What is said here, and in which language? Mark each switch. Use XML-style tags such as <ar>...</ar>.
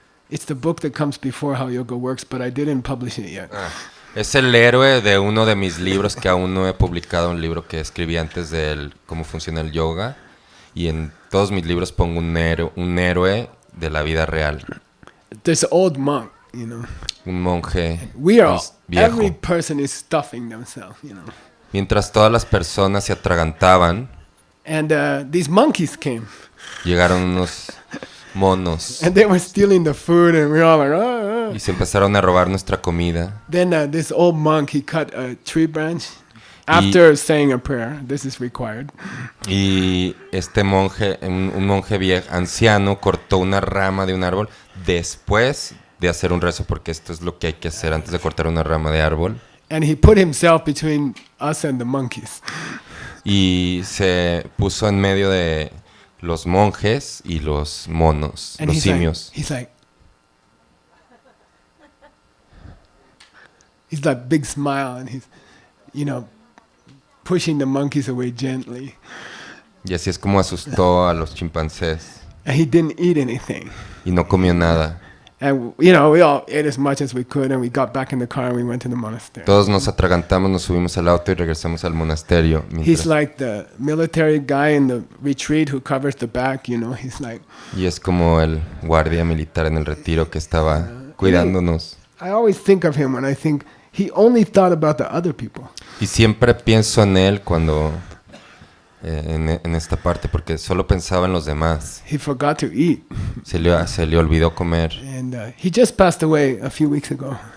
<en>It's the book that comes before How Yoga Works, but I didn't publish it yet.</en> <es>Es el héroe de uno de mis libros que aún no he publicado, un libro que escribí antes de cómo funciona el yoga. Y en todos mis libros pongo un héroe de la vida real.</es> <en>This old monk, you know.</en> <es>Un monje</es> <en>We are</en> <es>viejo.</es> <en>every person is stuffing themselves, you know.</en> <es>Mientras todas las personas se atragantaban,</es> <en>And these monkeys came,</en> <es>llegaron unos monos</es> <en>and they were stealing the food, and we were all like, ah, ah.</en> <es>y se empezaron a robar nuestra comida.</es> <en>Then this old monk, he cut a tree branch after saying a prayer. This is required.</en> <es>Y este monje, un monje viejo, anciano, cortó una rama de un árbol después de hacer un rezo, porque esto es lo que hay que hacer antes de cortar una rama de árbol.</es> <en>And he put himself between us and the monkeys.</en> <es>Y se puso en medio de los monjes y los monos,</es> <en>And</en> <es>los</es> <en>he's</en> <es>simios.</es> <en>he's that big smile, and he's, you know, pushing the monkeys away gently.</en> <es>Y así es como asustó a los chimpancés.</es> <en>And he didn't eat anything.</en> <es>Y no comió nada.</es> <en>And, you know, we all ate as much as we could, and we got back in the car and we went to the monastery.</en> <es>Todos nos atragantamos, nos subimos al auto y regresamos al monasterio.</es> <en>He's like the military guy in the retreat who covers the back, you know. He's like...</en> <es>Y es como el guardia militar en el retiro que estaba cuidándonos.</es> <en>I always think of him when I think he only thought about the other people.</en> <es>Y siempre pienso en él cuando... en esta parte, porque solo pensaba en los demás.</es> <en>He forgot to eat.</en> <es>Se le olvidó comer.</es> <en>And he just passed away a few weeks ago.</en>